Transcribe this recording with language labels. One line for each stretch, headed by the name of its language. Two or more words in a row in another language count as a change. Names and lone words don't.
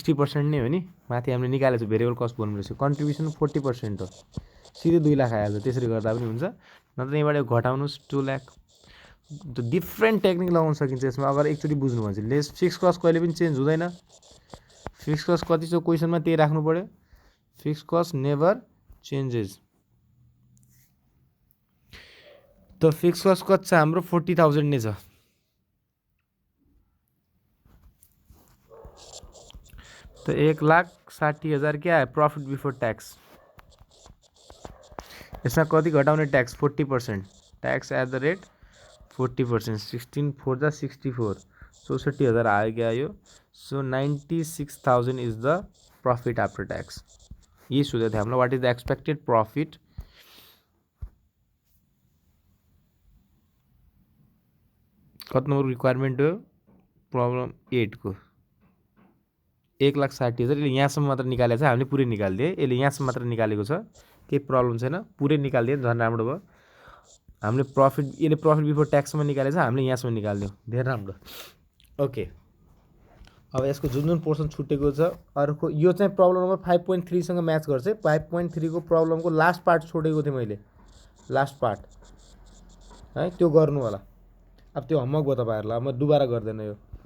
Nepali: 60% नै हो नि माथि हामीले निकालेको छ
English: variable cost
Nepali: बोल्नु रहेछ कन्ट्रिब्युसन 40% हो सिधै 2 लाख आइहाल्छ त्यसरी गर्दा पनि हुन्छ नत्र यहाँबाट घटाउनुहोस् 2 लाख
English: different technique
Nepali: लगाउन सकिन्छ यसमा अगर एकचोटि बुझ्नु भने चाहिँ
English: less fixed cost
Nepali: कहिले पनि चेन्ज हुँदैन
English: fixed cost
Nepali: कति छ क्वेसनमा त्यही राख्नु पर्यो
English: fixed cost never changes
Nepali: त
English: fixed cost
Nepali: कति छ हाम्रो 40,000 नै छ
Hindi: तो 1,60,000 क्या है
English: profit before tax
Nepali: इसमें कति घटाउने टैक्स 40%
English: tax at the rate 40%
Nepali: 16 4 जा 64 64,000 आयो क्या यो सो
English: 96,000 is the profit after tax
Nepali: ये सोधेको थियो हामीलाई
English: what is the expected profit
Nepali: कति नंबर रिक्वायरमेंट हो प्रॉब्लम 8 को 1,60,000 यसले यहाँसम्म मात्र निकालेको छ हामीले पुरै निकालिदिए यसले यहाँसम्म मात्र निकालेको छ केही प्रब्लम छैन पुरै निकालिदिए झन् राम्रो भयो हामीले प्रॉफिट यसले
English: profit before taxमा
Nepali: निकालेको छ हामीले यहाँसम्म निकालिदियौँ धेरै राम्रो ओके अब यसको जुन जुन पोर्सन छुटेको छ अर्को यो चाहिँ प्रब्लम नम्बर 5.3 सँग म्याच गर्छ 5.3 को प्रब्लमको
English: last part
Nepali: छोडेको थिएँ मैले
English: last part
Nepali: है त्यो गर्नु होला अब त्यो होमवर्क भयो तपाईहरुलाई म दुबारा गर्दैन यो